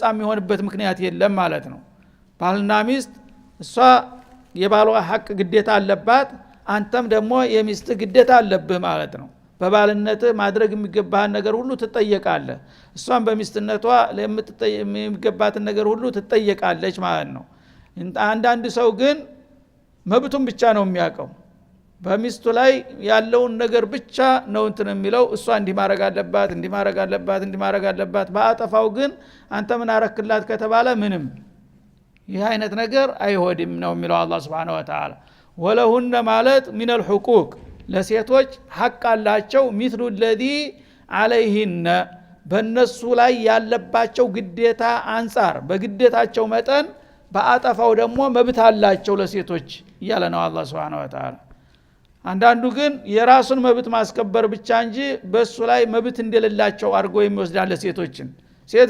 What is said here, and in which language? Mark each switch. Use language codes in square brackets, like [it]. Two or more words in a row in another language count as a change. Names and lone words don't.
[am] የሚሆንበት ምክንያት የለም ማለት ነው ባልና ሚስት እሷ የባሏ ሐቅ ግዴታ አለባት አንተም ደግሞ የሚስት ግዴታ አለብህ ማለት ነው በባልነት ማድረግ የሚገባህን ነገር ሁሉ ትጠየቃለህ እሷም በሚስትነቷ የሚገባትን ነገር ሁሉ ትጠየቃለች ማለት ነው አንዳንድ ሰው ግን መብቱን ብቻ ነው የሚያውቀው በሚስቱ ላይ ያለውን ነገር ብቻ ነው እንትን የሚለው እሷ እንዲማረግ አለባት በአጠፋው ግን አንተ ምን አረክላት ከተባለ ምንም ይህ አይነት ነገር አይሆድም ነው የሚለው አላህ [ar] سبحانه وتعالى [am] ወለሁነ ማለት [ar] من الحقوق [am] ለሴቶች ሐቅ አላቸው ሚስሉ [ar] الذي عليهن [am] በእነሱ ላይ ያለባቸው ግዴታ አንፃር በግዴታቸው መጠን በአጠፋው ደግሞ መብት አላቸው ለሴቶች እያለ ነው አላህ [ar] سبحانه وتعالى [am] አንዳንዱ ግን የራሱን መብት ማስከበር ብቻ እንጂ በሱ ላይ መብት እንደሌላቸው አድርጎ የሚወስዳል ሴቶችን ሴት